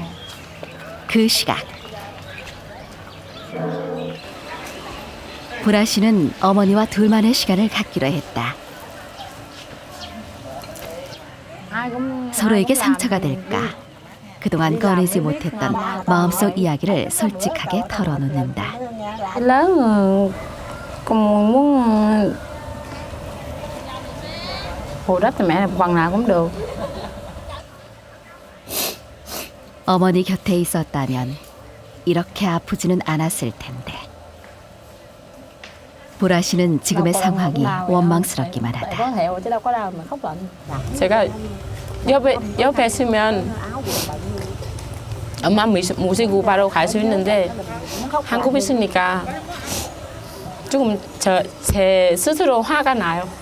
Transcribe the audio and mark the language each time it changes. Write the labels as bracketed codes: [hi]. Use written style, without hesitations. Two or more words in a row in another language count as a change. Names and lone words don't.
[ko] 그 시각 보라 씨는 어머니와 둘만의 시간을 갖기로 했다. 서로에게 상처가 될까? 그동안 꺼내지 못했던 마음속 이야기를 솔직하게 털어놓는다. [vi] Lớn rồi, con muốn bù đắp cho mẹ phần nào cũng được. [ko] 어머니 곁에 있었다면 이렇게 아프지는 않았을 텐데. 보라 씨는 지금의 상황이 원망스럽기만 하다. 제가 옆에 있으면 엄마 모시고 바로 갈 수 있는데 한국에 있으니까 조금 제 스스로 화가 나요.